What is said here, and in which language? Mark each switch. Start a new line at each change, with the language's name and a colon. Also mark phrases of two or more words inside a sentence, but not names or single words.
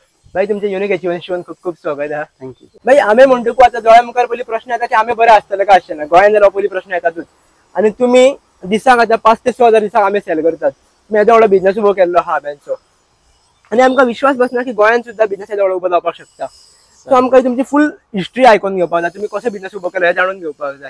Marathi: भाई तुमचे
English: unique achievement
Marathi: खूप खूप स्वागत आहे.
English: थँक्यू.
Konkani: भाई आम्ही म्हणतो की आता दोळ्या मुखार पयली प्रश्न येता की आम्ही बरे असतले का आसना गोंयान जाल्यार पयली प्रश्न येतातच. आणि तुम्ही दिसाक आता 5 ते 6,000 दिसाक आम्ही सेल करतात. तुम्ही येदो व्हडलो बिझनेस उभो केल्लो हा आंब्यांचो आणि आमकां विश्वास बसना की गोंयान सुद्धा बिझनेस येदो व्हडलो उबो जावपाक शकता. सो आमकां तुमची
English: full history
Konkani: आयकून घेवपाक जाय, तुम्ही कसो बिझनेस उबो केलो हे जाणून घेवपाक जाय.